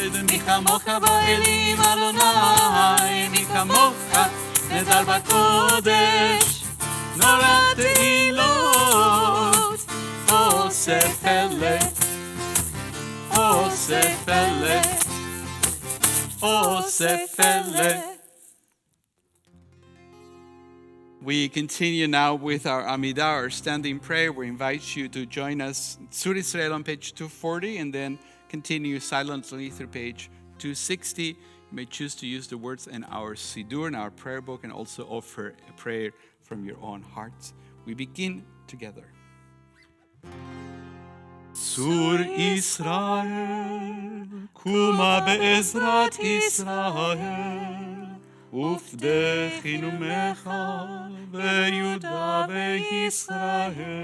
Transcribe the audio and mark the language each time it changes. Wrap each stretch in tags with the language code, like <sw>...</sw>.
<he>מי כמוך באלים אדוני, מי כמוך נדר בקודש, נורא תהילות, עושה פלא, עושה פלא, עושה פלא.</he> <en>We continue now with our Amidah, our standing prayer. We invite you to join us in Sur Israel on page 240 and then continue silently through page 260. You may choose to use the words in our Siddur, in our prayer book, and also offer a prayer from your own hearts. We begin together.</en> <he>צור ישראל, קומה בעזרת ישראל, ופדחי נומך ביהודה וישראל.</he>